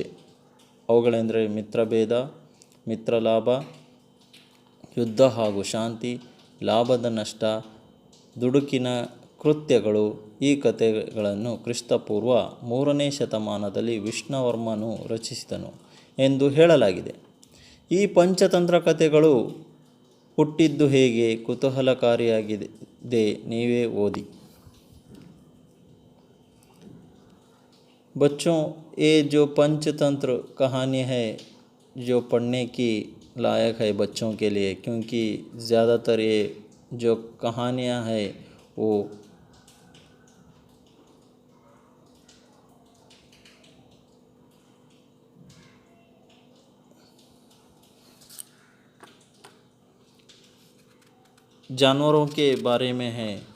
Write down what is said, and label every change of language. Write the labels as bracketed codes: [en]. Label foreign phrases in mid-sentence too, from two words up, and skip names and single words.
[kn] ಅವುಗಳೆಂದರೆ ಮಿತ್ರಭೇದ, ಮಿತ್ರಲಾಭ, ಯುದ್ಧ ಹಾಗೂ ಶಾಂತಿ, ಲಾಭದ ನಷ್ಟ, ದುಡುಕಿನ ಕೃತ್ಯಗಳು. ಈ ಕಥೆಗಳನ್ನು ಕ್ರಿಸ್ತಪೂರ್ವ 3ನೇ ಶತಮಾನದಲ್ಲಿ ವಿಷ್ಣುವರ್ಮನು ರಚಿಸಿದನು ಎಂದು ಹೇಳಲಾಗಿದೆ. ಈ ಪಂಚತಂತ್ರ ಕಥೆಗಳು ಹುಟ್ಟಿದ್ದು ಹೇಗೆ? ಕುತೂಹಲಕಾರಿಯಾಗಿದೆ, ನೀವೇ ಓದಿ. [hi] बच्चों, ये जो पंचतंत्र कहानी है जो पढ़ने की लायक है बच्चों के लिए, क्योंकि ज़्यादातर ये जो कहानियाँ हैं वो जानवरों के बारे में है।